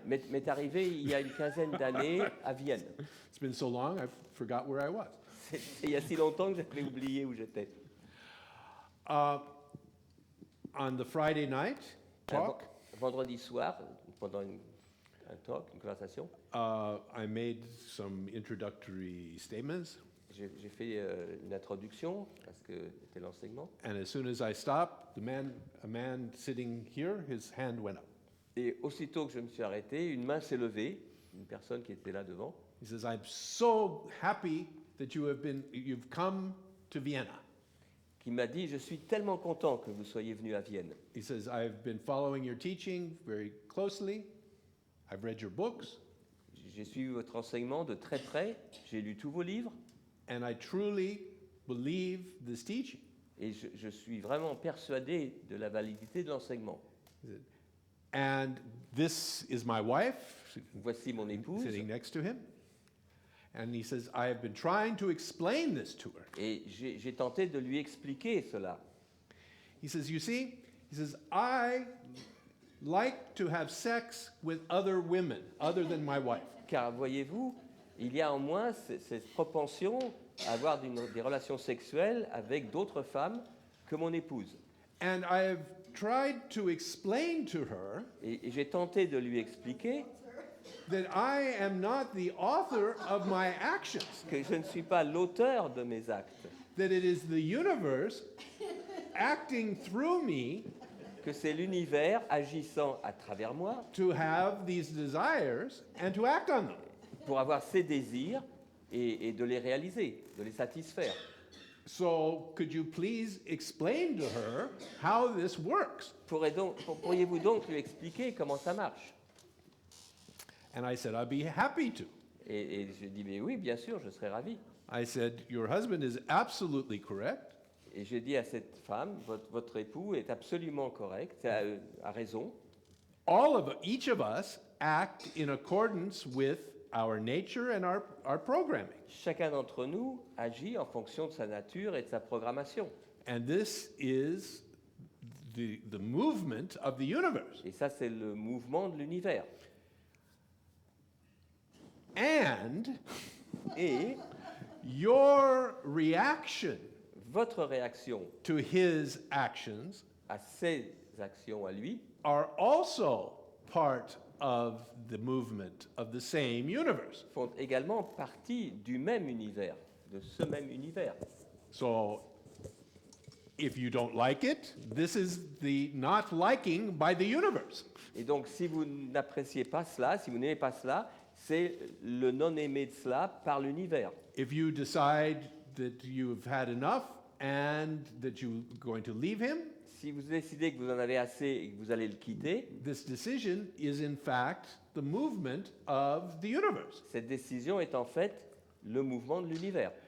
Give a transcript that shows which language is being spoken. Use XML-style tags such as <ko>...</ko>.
<fr>M'est arrivé il y a une quinzaine d'années à Vienne.</fr> <en>It's been so long, I forgot where I was.</en> <fr>C'est il y a si longtemps que j'avais oublié où j'étais.</fr> <en>On the Friday night talk,</en> <fr>Vendredi soir, pendant un talk, une conversation,</fr> <en>I made some introductory statements,</en> <fr>j'ai fait une introduction à ce que était l'enseignement.</fr> <en>and as soon as I stopped, a man sitting here, his hand went up.</en> <fr>Et aussitôt que je me suis arrêté, une main s'est levée, une personne qui était là devant.</fr> <en>He says, "I'm so happy that you've come to Vienna."</en> <fr>qui m'a dit « Je suis tellement content que vous soyez venu à Vienne.</fr> <en>He says, I've been following your teaching very closely. I've read your books,</en> <fr>J'ai suivi votre enseignement de très près, j'ai lu tous vos livres,</fr> <en>and I truly believe this teaching.</en> <fr>et je suis vraiment persuadé de la validité de l'enseignement.</fr> <en>And this is my wife,</en> <fr>Voici mon épouse,</fr> <en>sitting next to him. And he says, I have been trying to explain this to her.</en> <fr>et j'ai tenté de lui expliquer cela.</fr> <en>He says, you see, he says, I like to have sex with other women other than my wife.</en> <fr>Car voyez-vous, il y a en moi cette propension à avoir des relations sexuelles avec d'autres femmes que mon épouse.</fr> <en>And I have tried to explain to her</en> <fr>Et j'ai tenté de lui expliquer</fr> <en>that I am not the author of my actions,</en> <fr>que je ne suis pas l'auteur de mes actes,</fr> <en>that it is the universe acting through me</en> <fr>que c'est l'univers agissant à travers moi</fr> <en>to have these desires and to act on them.</en> <fr>pour avoir ces désirs et de les réaliser, de les satisfaire.</fr> <en>So could you please explain to her how this works?</en> <fr>Pourriez-vous donc lui expliquer comment ça marche?</fr> <en>And I said, I'd be happy to.</en> <fr>Et je dis, mais oui, bien sûr, je serais ravi.</fr> <en>I said, your husband is absolutely correct.</en> <fr>Et je dis à cette femme, votre époux est absolument correct, a raison.</fr> <en>Each of us act in accordance with our nature and our programming.</en> <fr>Chacun d'entre nous agit en fonction de sa nature et de sa programmation.</fr> <en>And this is the movement of the universe.</en> <fr>Et ça, c'est le mouvement de l'univers.</fr> <en>And</en> <fr>Et</fr> <en>your reaction</en> <fr>votre réaction</fr> <en>to his actions</en> <fr>à ses actions à lui</fr> <en>are also part of the movement of the same universe.</en> <fr>font également partie du même univers, de ce même univers.</fr> <en>So if you don't like it, this is the not liking by the universe.</en> <fr>Et donc, si vous n'appréciez pas cela, si vous n'aimez pas cela, c'est le non-aimé de cela par l'univers.</fr> <en>If you decide that you've had enough and that you're going to leave him,</en> <fr>Si vous décidez que vous en avez assez et que vous allez le quitter,</fr> <en>this decision is in fact the movement of the universe.</en> <fr>cette décision est en fait le mouvement de l'univers.</fr>